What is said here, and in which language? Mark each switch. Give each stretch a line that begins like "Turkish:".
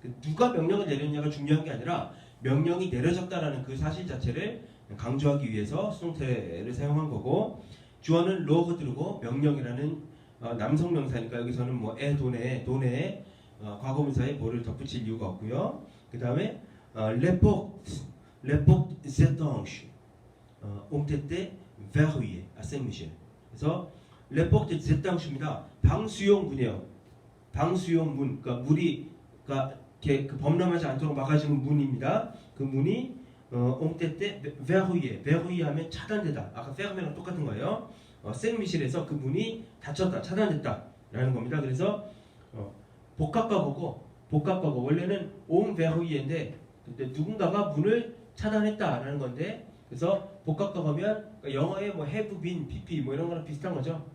Korean: 누가 명령을 내렸냐가 중요한 게 아니라 명령이 내려졌다라는 그 사실 자체를 강조하기 위해서 수동태를 사용한 거고 주어는 로그드르고 명령이라는 남성 명사니까 여기서는 뭐 돈에 과거분사에 뭐를 덧붙일 이유가 없고요.
French: 그 다음에 les portes étanches ont été verrouillées à Saint-Michel.
Korean: 그래서
French: les portes étanches
Korean: 입니다. 방수용 문이에요. 방수용 문, 그러니까 물이 그 범람하지 않도록 막아주는 문입니다. 그 문이
French: ont été verrouillées.
Korean: verrouillé 하면 차단되다. 아까 fermé랑 똑같은 거예요. 생미실에서 그 문이 닫혔다, 차단됐다라는 겁니다. 그래서 복합과거고 원래는
French: on verrouillé
Korean: 인데 근데 누군가가 문을 차단했다라는 건데 그래서 복합과거면 영어에 뭐
English: have been,
Korean: pp 뭐 이런 거랑 비슷한 거죠.